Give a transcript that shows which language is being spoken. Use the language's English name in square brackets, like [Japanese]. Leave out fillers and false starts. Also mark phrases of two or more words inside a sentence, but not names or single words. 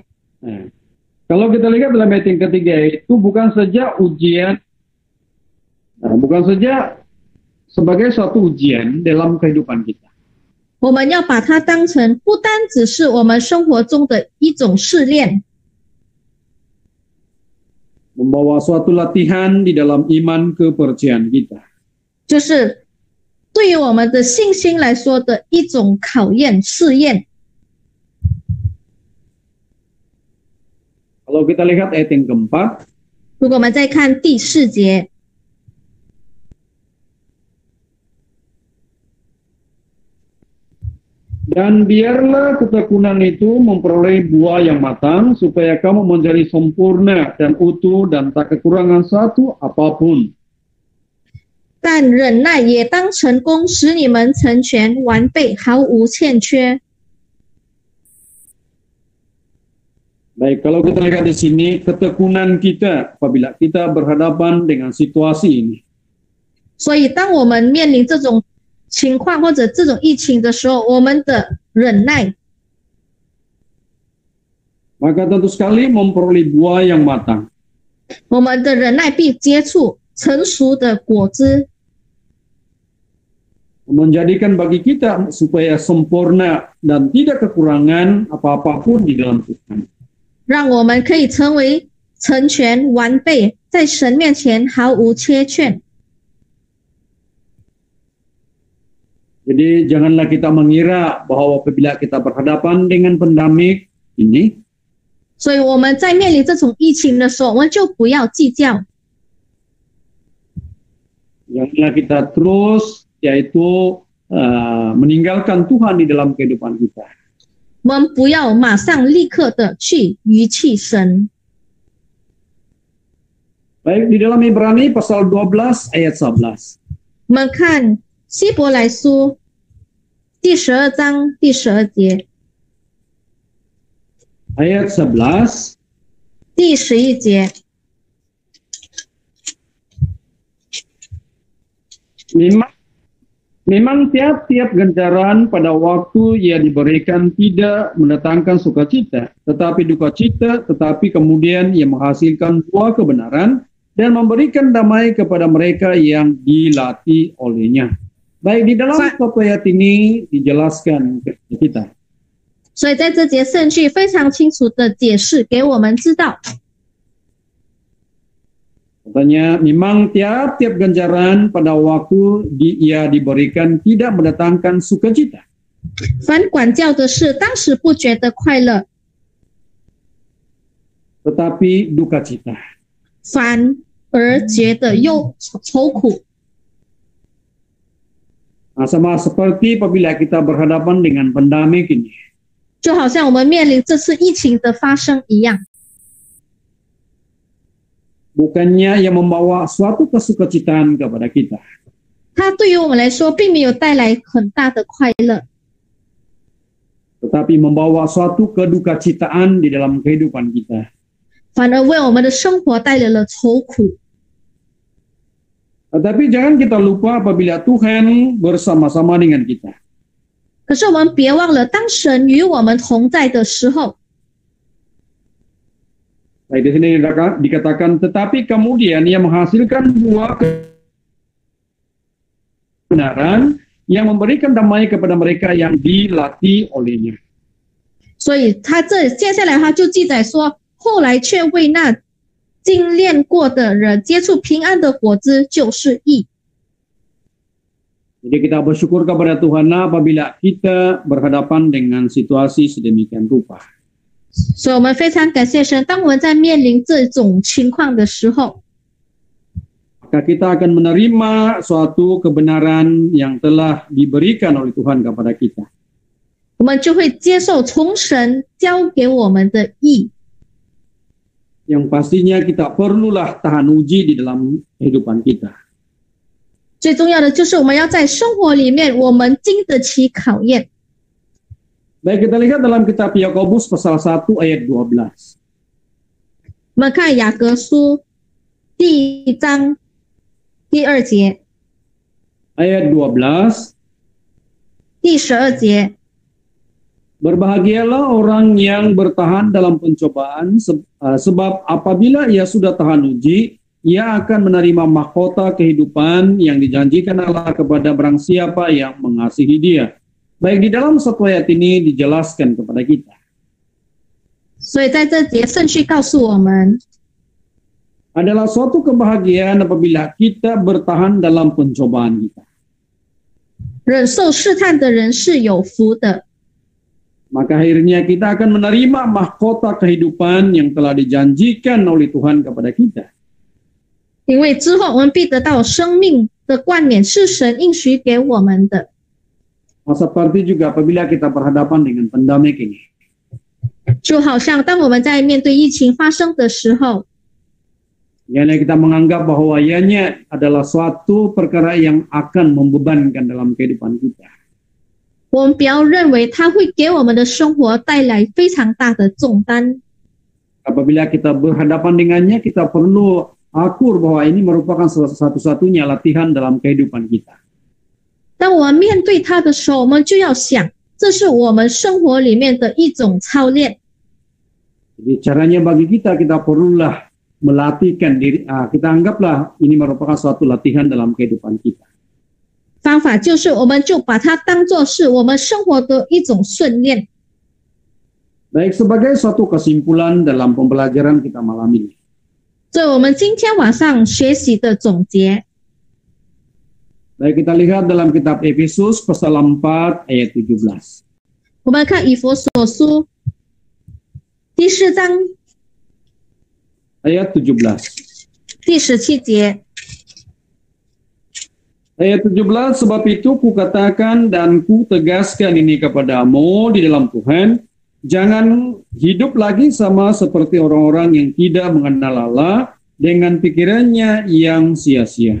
[Malay] Kalau kita lihat dalam ayat yang ketiga itu bukan saja ujian, bukan saja sebagai suatu ujian dalam kehidupan kita. [Chinese] 我们要把它当成不单只是我们生活中的一种试炼， [Malay] Membawa suatu latihan di dalam iman kepercayaan kita. [Chinese] 就是对于我们的信心来说的一种考验试验。 [Malay] Kalau kita lihat ayat yang keempat, [Chinese] 如果我们再看第4节， [Indonesian] dan biarlah ketekunan itu memperoleh buah yang matang, supaya kamu menjadi sempurna dan utuh dan tak kekurangan satu apapun. [Chinese] 但忍耐也当成功，使你们成全完备，毫无欠缺。 [Malay] Baik, kalau kita lihat di sini, ketekunan kita apabila kita berhadapan dengan situasi ini, [Chinese] 所以当我们面临这种情况或者这种疫情的时候，我们的忍耐 [Malay] maka tentu sekali memperoleh buah yang matang. [Chinese] 我们的忍耐必接触成熟的果子， [Malay] Menjadikan bagi kita supaya sempurna dan tidak kekurangan apa-apapun di dalam Tuhan. [Chinese] 让我们可以成为成全完备，在神面前毫无缺欠。 [Malay] Jadi janganlah kita mengira bahwa apabila kita berhadapan dengan pandemik ini, [Chinese] 所以我们在面临这种疫情的时候，我们就不要计较， [Malay] janganlah kita terus yaitu meninggalkan Tuhan di dalam kehidupan kita. [Chinese] 我们不要马上立刻的去遗弃神。 [Malay] Baik, di dalam Ibrani pasal 12 ayat 11. [Chinese] 我们看希伯来书第12章第12节， [Malay] Ayat 11. [Chinese] 第11节， [Indonesian] Memang Memang tiap-tiap ganjaran pada waktu ia diberikan tidak mendatangkan sukacita, tetapi duka cita, tetapi kemudian ia menghasilkan buah kebenaran dan memberikan damai kepada mereka yang dilatih olehnya. [Malay] Baik, di dalam satu ayat ini dijelaskan kepada kita. [Chinese] 所以在这节圣句非常清楚的解释给我们知道， [Malay] Katanya, memang tiap-tiap ganjaran pada waktu ia diberikan tidak mendatangkan sukacita. [Chinese] 凡管教的事，当时不觉得快乐， [Malay] Tetapi duka cita. [Chinese] 反而觉得愁苦。 [Malay] Nah, sama seperti apabila kita berhadapan dengan pandemik ini. [Chinese] 就好像我们面临这次疫情的发生一样， [Malay] Bukannya ia membawa suatu kesukacitaan kepada kita. [Chinese] 它对于我们来说并没有带来很大的快乐， [Malay] Tetapi membawa suatu kedukacitaan di dalam kehidupan kita. [Chinese] 反而为我们的生活带来了愁苦。 [Malay] Tetapi jangan kita lupa apabila Tuhan bersama-sama dengan kita. [Chinese] 可是我们别忘了，当神与我们同在的时候， [Malay] Baik, di sini dikatakan, tetapi kemudian ia menghasilkan buah kebenaran yang memberikan damai kepada mereka yang dilatih olehnya. [Chinese] 所以他这接下来他就记载说，后来却为那精炼过的人结出平安的果子，就是义。 [Malay] Jadi kita bersyukur kepada Tuhan apabila kita berhadapan dengan situasi sedemikian rupa. [Chinese] 所以我们非常感谢神，当我们在面临这种情况的时候， [Malay] Maka kita akan menerima suatu kebenaran yang telah diberikan oleh Tuhan kepada kita. [Chinese] 我们就会接受从神交给我们的义。 [Malay] Yang pastinya kita perlulah tahan uji di dalam kehidupan kita. [Chinese] 最重要的就是我们要在生活里面，我们经得起考验。 [Malay] Baik, kita lihat dalam kitab Yakobus pasal 1 ayat 12. [Chinese] 我们看雅各书第1章第2节、 [Malay] Ayat 12. [Chinese] 第12节。 [Indonesian] Berbahagialah orang yang bertahan dalam pencobaan, sebab apabila ia sudah tahan uji, ia akan menerima mahkota kehidupan yang dijanjikan Allah kepada barang siapa yang mengasihi dia. [Malay] Baik, di dalam satu ayat ini dijelaskan kepada kita. [Chinese] 所以在这节圣序告诉我们， [Malay] Adalah suatu kebahagiaan apabila kita bertahan dalam pencobaan kita. [Chinese] 忍受试探的人是有福的， [Malay] Maka akhirnya kita akan menerima mahkota kehidupan yang telah dijanjikan oleh Tuhan kepada kita. [Chinese] 因为之后我们必得到生命的冠冕，是神应许给我们的。 [Malay] Seperti juga apabila kita berhadapan dengan pandemik ini. [Chinese] 就好像当我们在面对疫情发生的时候， [Malay] Yang kita menganggap bahwa ianya adalah suatu perkara yang akan membebankan dalam kehidupan kita. [Chinese] 我们不要认为它会给我们的生活带来非常大的重担。 [Malay] Apabila kita berhadapan dengannya, kita perlu akur bahwa ini merupakan satu-satunya latihan dalam kehidupan kita. [Chinese] 当我们面对它的时候，我们就要想，这是我们生活里面的一种操练。 [Malay] Jadi caranya bagi kita perlulah melatihkan diri. Kita anggaplah ini merupakan suatu latihan dalam kehidupan kita. [Chinese] 方法就是我们就把它当作是我们生活的一种训练。 [Malay] Baik, sebagai suatu kesimpulan dalam pembelajaran kita malam ini. [Chinese] 所以我们今天晚上学习的总结， [Malay] Baik, kita lihat dalam kitab Efesus pasal 4 ayat 17. [Chinese] 我们看以弗所书第4章 [Malay] Ayat 17. [Chinese] 第17节。 [Indonesian] Ayat 17, sebab itu kukatakan dan kutegaskan ini kepadamu di dalam Tuhan, jangan hidup lagi sama seperti orang-orang yang tidak mengenal Allah dengan pikirannya yang sia-sia.